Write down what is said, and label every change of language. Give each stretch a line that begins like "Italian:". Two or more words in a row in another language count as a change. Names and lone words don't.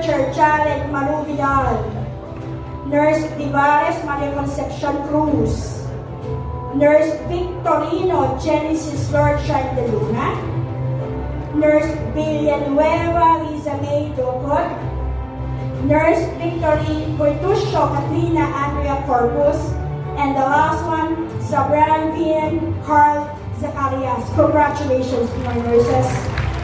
English: Jared Maru Vidal, Nurse Divares Maria Concepcion Cruz, Nurse Victorino Genesis Lord Shine de Luna, Nurse Villanueva Liza May Docot, Nurse Victorine Portusio Katrina Andrea Corpus, and the last one, Zabran Carl Zacarias. Congratulations to my nurses.